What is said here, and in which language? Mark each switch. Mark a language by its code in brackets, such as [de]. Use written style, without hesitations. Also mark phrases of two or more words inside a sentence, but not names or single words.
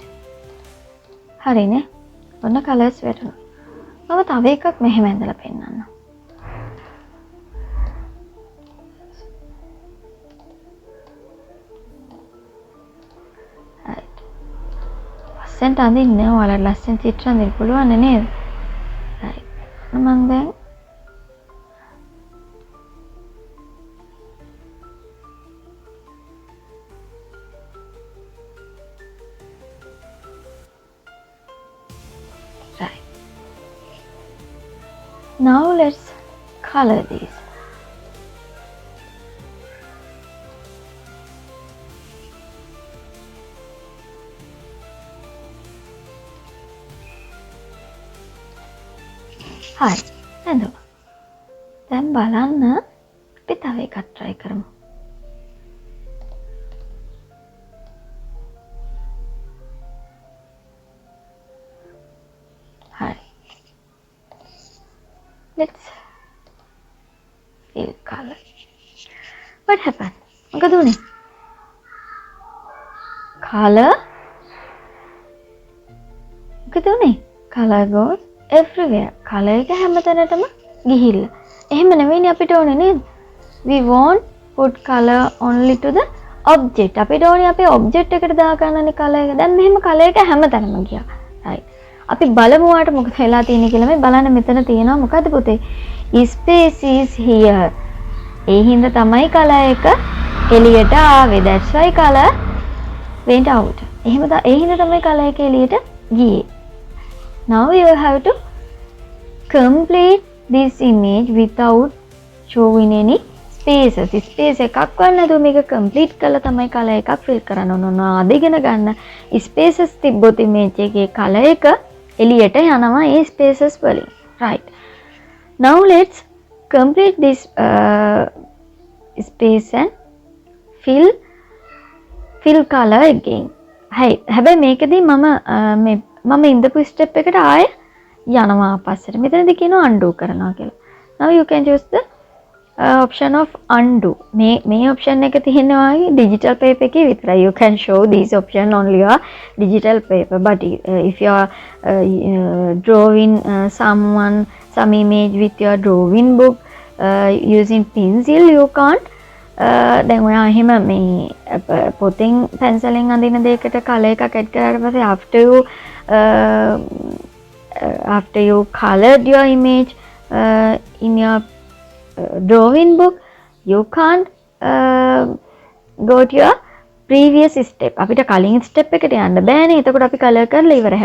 [si] හරිනේ. ඔන්න colors වැටුණා. මම තව එකක් මෙහෙම ඇඳලා පෙන්නන්නම්. right. ලස්සනට අඳින්න ඔයාලා ලස්සන චිත්‍ර අඳින්න පුළුවන් නේද? [en] right. [si] මම දැන් [en] Now let's color these. Hi, hello. [si] දැන් බලන්න අපි තව එකක් try කරමු. [en] Let's fill color. What happened? [si] මොකද උනේ? Color. මොකද උනේ? [en] Color goes everywhere. [si] Color එක හැමතැනටම ගිහිල්ලා. එහෙම නෙවෙයිනේ අපිට ඕනේ නේද? [en] We want put color only to the object. [si] අපිට ඕනේ අපේ object එකට දාගන්නනේ color එක. දැන් මෙහෙම color එක හැමතැනම ගියා. right. අපි බලමු වාට මොකද වෙලා තියෙන්නේ කියලා. මේ බලන්න මෙතන තියෙනවා මොකද පුතේ? [en] space is here. [si] ඒ හින්දා තමයි color එක එළියට ආවේ. [en] That's why color went out. [si] එහෙම ඒ හින්දා තමයි color එක එළියට ගියේ. [en] Now you have to complete this image without showing any spaces. [si] space එකක් වන්න නැතුව මේක complete කරලා තමයි color එකක් fill කරන්න ඕන. අදගෙන ගන්න spaces තිබ්බොත් image එකේ color එක එළියට යනවා ඒ spaces වලින්. right. [en] Now let's complete this space and fill color again. [si] හැබැයි මේකදී මම ඉඳපු step එකට ආයෙ යනවා පස්සට. මෙතනදී කියනවා undo කරනවා කියලා. [en] Now you can choose the option of undo. [si] මේ option එක තියෙනවා [en] digital paper [si] එකේ විතරයි. [en] You can show this option only on digital paper, but if you are drawing some image with your drawing book using pencil, you can't [si] දැන් ඔයා එහෙම මේ පොතෙන් පැන්සලෙන් අඳින දෙයකට color එකක් add කරාට පස්සේ [en] after you colored your image in your drawing book, you can't go to your previous step. [si] අපිට කලින් step එකට යන්න බෑනේ. එතකොට අපි color කරලා ඉවරයි.